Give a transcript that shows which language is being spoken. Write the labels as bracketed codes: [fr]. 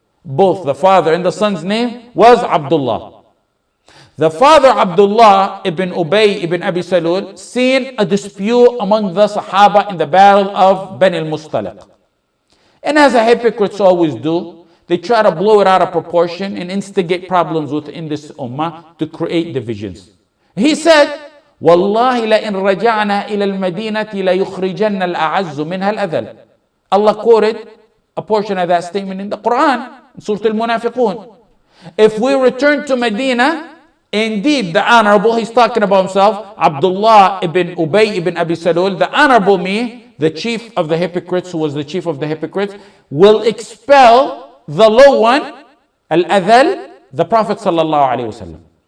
[en] Both the father and the son's name was Abdullah. The father Abdullah ibn Ubayy ibn Abi Salool seen a dispute among the Sahaba in the battle of Bani al-Mustaliq. And as the hypocrites always do, they try to blow it out of proportion and instigate problems within this ummah to create divisions. He said, [ar] وَاللَّهِ لَإِنْ رَجَعْنَا إِلَى الْمَدِينَةِ لَيُخْرِجَنَّ الْأَعَزُّ مِنْهَا الْأَذَلَ. [en] Allah quoted a portion of that statement in the Quran, in Surah Al-Munafiqun. If we return to Medina, indeed the honorable, he's talking about himself, Abdullah ibn Ubayy ibn Abi Salool, the honorable me, the chief of the hypocrites, who was the chief of the hypocrites, will expel the low one, Al-Adhal, the Prophet sallallahu alaihi wasallam.